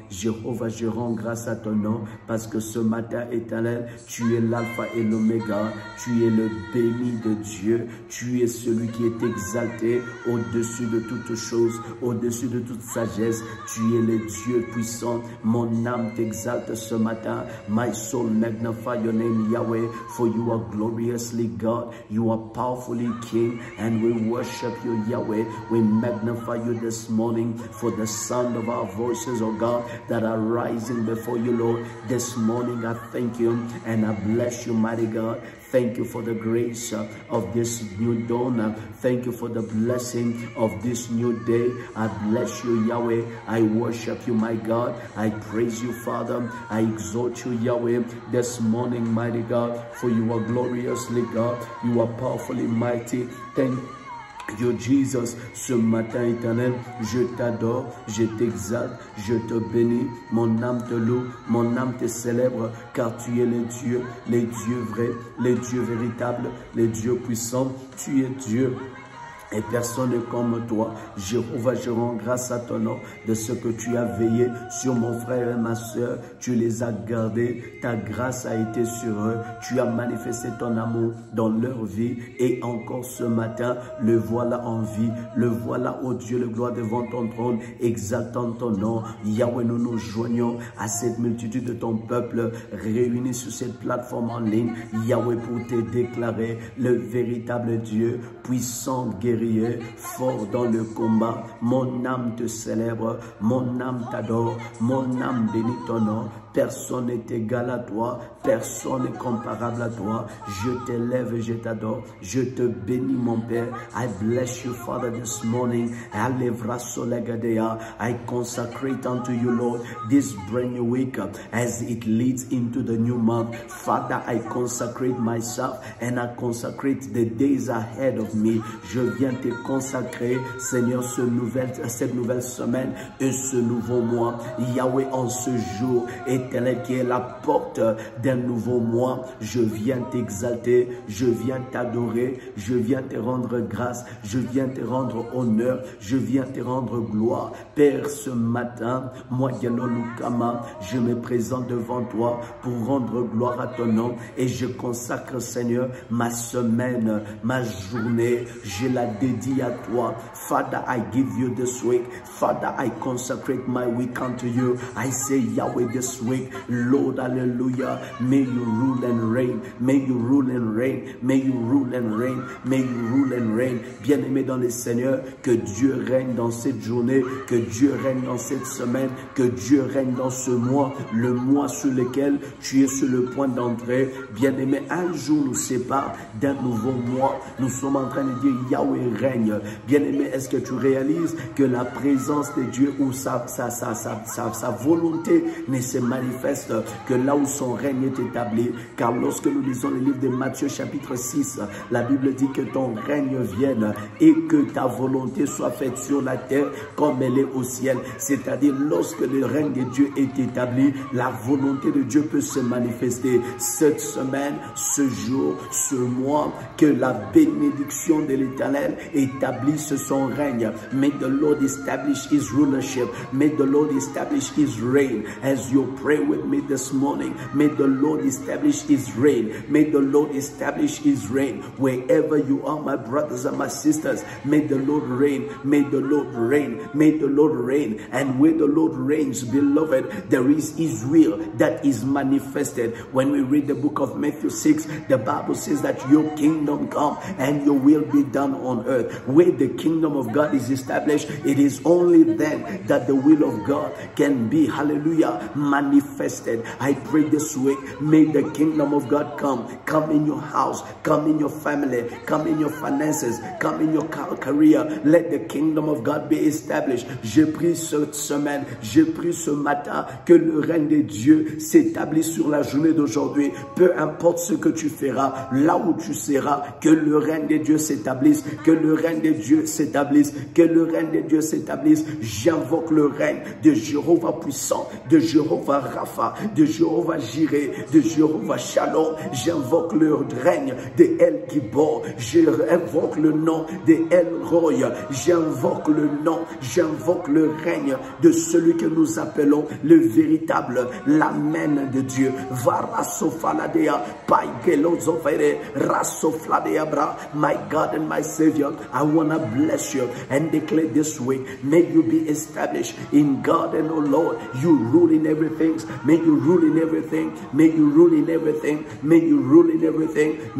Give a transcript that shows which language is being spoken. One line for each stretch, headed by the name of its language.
French: Jéhovah, je rends grâce à ton nom, parce que ce matin éternel, tu es l'alpha et l'oméga, tu es le béni de Dieu, tu es celui qui est exalté au-dessus de toutes choses, au-dessus de toute sagesse. Tu es le Dieu puissant. Mon âme t'exalte ce matin.
English: My soul magnify your name, Yahweh, for you are gloriously God. You are powerfully King, and we worship you, Yahweh. We magnify you this morning for the sound of our voices, oh God, that are rising before you, Lord. This morning I thank you and I bless you, mighty God. Thank you for the grace of this new dawn. Thank you for the blessing of this new day. I bless you, Yahweh. I worship you, my God. I praise you, Father. I exalt you, Yahweh, this morning, mighty God, for you are gloriously God. You are powerfully mighty. Thank you, Jesus.
French: Ce matin éternel, je t'adore, je t'exalte, je te bénis. Mon âme te loue, mon âme te célèbre, car tu es le Dieu, les dieux vrais, les dieux véritables, les dieux puissants. Tu es Dieu. Et personne n'est comme toi. Jéhovah, je rends grâce à ton nom de ce que tu as veillé sur mon frère et ma soeur. Tu les as gardés. Ta grâce a été sur eux. Tu as manifesté ton amour dans leur vie. Et encore ce matin, le voilà en vie. Le voilà, ô Dieu, le gloire devant ton trône, exaltant ton nom. Yahweh, nous nous joignons à cette multitude de ton peuple réunis sur cette plateforme en ligne. Yahweh, pour te déclarer le véritable Dieu, puissant, guerrier, fort dans le combat. Mon âme te célèbre, mon âme t'adore, mon âme bénit ton nom. Personne n'est égal à toi, personne n'est comparable à toi. Je t'élève et je t'adore, je te bénis, mon Père.
English: I bless you, Father, this morning. I consecrate unto you, Lord, this brand new week as it leads into the new month. Father, I consecrate myself and I consecrate the days ahead of me.
French: Je viens te consacrer, Seigneur, cette nouvelle semaine et ce nouveau mois. Yahweh, en ce jour éternel qui est la porte d'un nouveau mois, je viens t'exalter, je viens t'adorer, je viens te rendre grâce, je viens te rendre honneur, je viens te rendre gloire. Père, ce matin, moi, Lukama, je me présente devant toi pour rendre gloire à ton nom et je consacre, Seigneur, ma semaine, ma journée, je la dédie à toi.
English: Father, I give you this week. Father, I consecrate my week unto you. I say, Yahweh, this week, Lord, hallelujah, may you rule and reign. May you rule and reign. May you rule and reign. May you rule and reign.
French: Bien-aimé dans le Seigneur, que Dieu règne dans cette journée, que Dieu règne dans cette semaine, que Dieu règne dans ce mois, le mois sur lequel tu es sur le point d'entrer. Bien-aimé, un jour nous sépare d'un nouveau mois. Nous sommes en train de dire, Yahweh règne. Bien-aimé, est-ce que tu réalises que la présence de Dieu ou sa volonté ne se manifeste manifeste que là où son règne est établi. Car lorsque nous lisons le livre de Matthieu chapitre 6, la Bible dit que ton règne vienne et que ta volonté soit faite sur la terre comme elle est au ciel. C'est-à-dire lorsque le règne de Dieu est établi, la volonté de Dieu peut se manifester. Cette semaine, ce jour, ce mois, que la bénédiction de l'Éternel établisse son règne.
English: May the Lord establish his rulership. May the Lord establish his reign. As you pray with me this morning, may the Lord establish his reign. May the Lord establish his reign. Wherever you are, my brothers and my sisters, may the Lord reign. May the Lord reign. May the Lord reign. And where the Lord reigns, beloved, there is Israel that is manifested. When we read the book of Matthew 6, the Bible says that your kingdom come and your will be done on earth. Where the kingdom of God is established, it is only then that the will of God can be, hallelujah, manifested. I pray this week, may the kingdom of God come. Come in your house, come in your family, come in your finances, come in your career. Let the kingdom of God be established.
French: Je prie cette semaine, je prie ce matin que le règne de Dieu s'établisse sur la journée d'aujourd'hui. Peu importe ce que tu feras, là où tu seras, que le règne de Dieu s'établisse, que le règne de Dieu s'établisse, que le règne de Dieu s'établisse. J'invoque le règne de Jéhovah puissant, de Jéhovah Rapha, de Jéhovah Jireh, de Jéhovah Shalom. J'invoque le règne de El Gibor. J'invoque le nom de El Roy. J'invoque le règne de celui que nous appelons le véritable, l'amen de Dieu. Varasofaladea, Paigelozofere, Rasofladea bra.
English: My God and my Savior, I want to bless you and declare this week, may you be established in God, and oh Lord, you rule in everything. May you rule in everything. May you rule in everything. May you rule in everything.